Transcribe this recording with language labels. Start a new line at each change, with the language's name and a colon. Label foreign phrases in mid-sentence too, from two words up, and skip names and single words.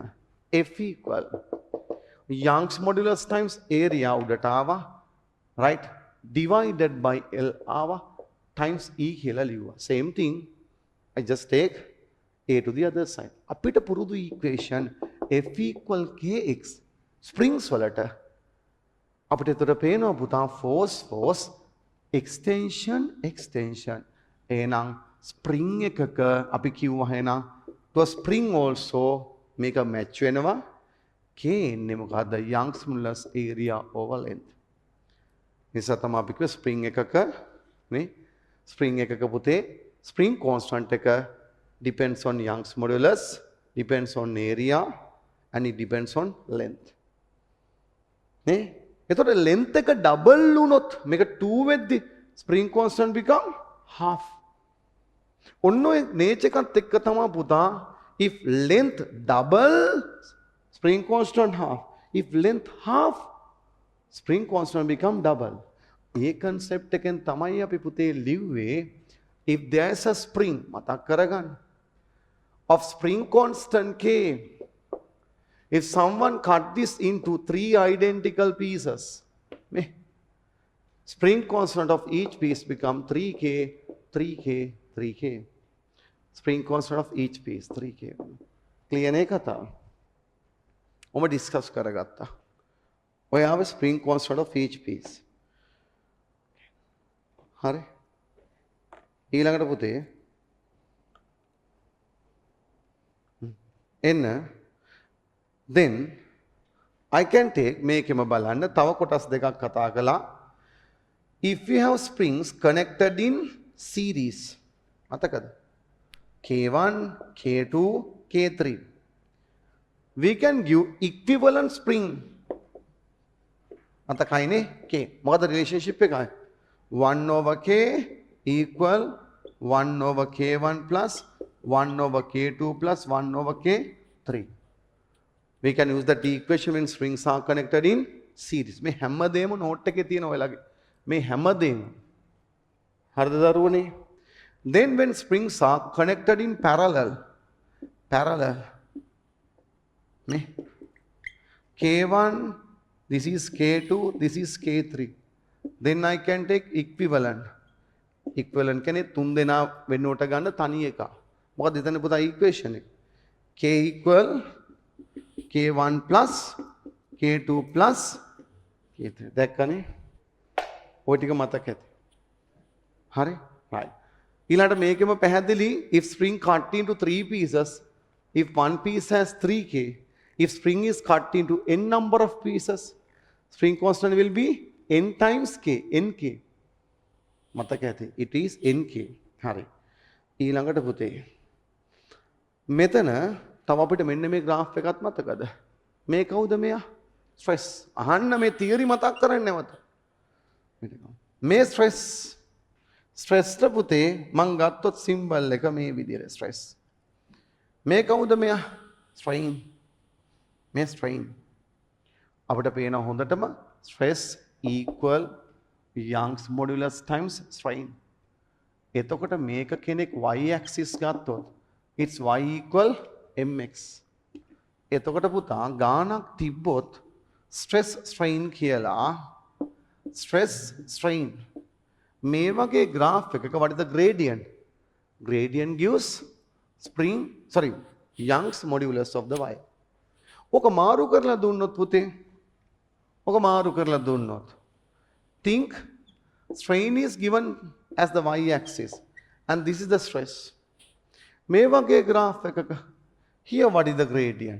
English: F equal Young's modulus times area
Sinhala: උඩට ආවා.
English: Right? Divided by L ආවා times E
Sinhala: කියලා ලිව්වා.
English: Same thing. I just take A to the other side.
Sinhala: අපිට පුරුදු
English: equation F equal Kx springs
Sinhala: වලට අපිට එතකොට පේනවා පුතා
English: force extension
Sinhala: එහෙනම් spring එකක අපි කිව්වා එහෙනම්
English: to spring also
Sinhala: මේක match වෙනවා K එන්නේ මොකද්ද
English: Young's modulus area over length.
Sinhala: නිසා තමයි අපි කිව්වේ spring එකක නේ spring එකක පුතේ
English: spring constant
Sinhala: එක
English: depends on Young's modulus, depends on area and it depends on length.
Sinhala: නේ එතකොට length එක double වුණොත් මේක 2 වෙද්දි
English: spring constant become half.
Sinhala: ඔන්න ඔය nature එකත් එක්ක තමයි පුතා
English: if length double spring constant half. If length half spring constant become double.
Sinhala: ඒ concept එකෙන් තමයි අපි පුතේ ලිව්වේ
English: if there is a spring
Sinhala: මතක් කරගන්න
English: of spring constant K. If someone cut this into 3 identical pieces, spring constant of each piece become 3K, 3K, 3K. Spring constant of each piece 3K.
Sinhala: Clear නේ කතාව? ඔම ඩිස්කස් කරගත්තා. ඔය ආව
English: spring constant of each piece.
Sinhala: හරි. ඊළඟට පුතේ එන්න
English: then I can take
Sinhala: මේකෙම බලන්න තව කොටස් දෙකක් කතා කළා.
English: If we have springs connected in series මතකද? K1, K2, K3. We can give equivalent spring.
Sinhala: මතකයිනේ K. මොකද relationship එක?
English: 1 over K equal 1 over K1 plus 1 over K2 plus 1 over K3. We can use that equation when springs are connected in series.
Sinhala: මේ හැමදේම note එකේ තියෙන ඔයලාගේ. මේ හැමදේම. හරිද දරුවනේ?
English: Then when springs are connected in parallel නේ K1, this is K2, this is K3. Then I can take equivalent.
Sinhala: Equivalent කියන්නේ තුන් දෙනා වෙනුවට ගන්න තනි එක. මොකද එතන පුතා
English: equation එක. K equal K1 plus K2 plus K3. දැක්කනේ?
Sinhala: ඔය ටික මතක ඇති. හරි? right. ඊළඟට මේකෙම පැහැදිලි
English: if spring cut into 3 pieces, if one piece has 3K, if spring is cut into n number of pieces, spring constant will be n times K, nk.
Sinhala: මතක ඇති.
English: It is nk.
Sinhala: හරි. ඊළඟට පුතේ මෙතන තව අපිට මෙන්න මේ graph එකක් මතකද? මේ කවුද මෙයා? stress. අහන්න මේ theory මතක් කරන්නේ නැවත. මේ stress ට පුතේ මං ගත්තොත් symbol එක මේ විදිහට stress. මේ කවුද මෙයා? strain. මේ strain. අපිට පේනවා හොඳටම
English: stress equal Young's modulus times strain.
Sinhala: එතකොට මේක කෙනෙක්
English: y axis
Sinhala: ගත්තොත්
English: it's y equal mx.
Sinhala: එතකොට පුතා ගානක් තිබ්බොත්
English: stress strain
Sinhala: කියලා
English: stress strain
Sinhala: මේ වගේ graph එකක
English: what is the gradient? Gradient gives Young's modulus of the y.
Sinhala: ඔක මාරු කරලා දුන්නොත් පුතේ ඔක මාරු කරලා දුන්නොත්
English: think strain is given as the y axis and this is the stress.
Sinhala: මේ වගේ
English: graph එකක here what is the gradient?